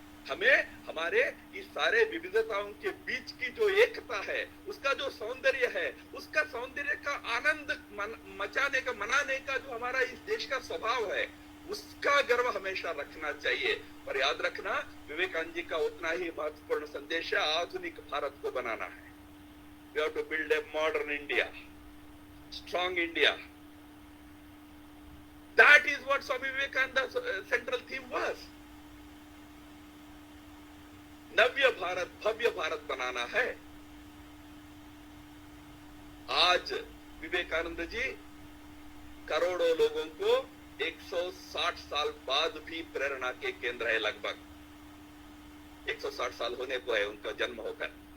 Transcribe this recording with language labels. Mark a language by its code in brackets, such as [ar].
[hi] हमें हमारे इस सारे विविधताओं के बीच की जो एकता है, उसका जो सौंदर्य है, उसका सौंदर्य का आनंद मचाने का, मनाने का जो हमारा इस देश का स्वभाव है, उसका गर्व हमेशा रखना चाहिए। पर याद रखना, विवेकानंद जी का उतना ही महत्वपूर्ण संदेश है, आधुनिक भारत को बनाना है। [en] We have to build a modern India, strong India. That is what Swami Vivekananda's central theme was. [hi] नव्य Bharat, भव्य भारत बनाना है। आज विवेकानंद जी करोड़ों लोगों को 160 साल बाद भी प्रेरणा के केंद्र है। लगभग 160 साल होने को है उनका जन्म होकर।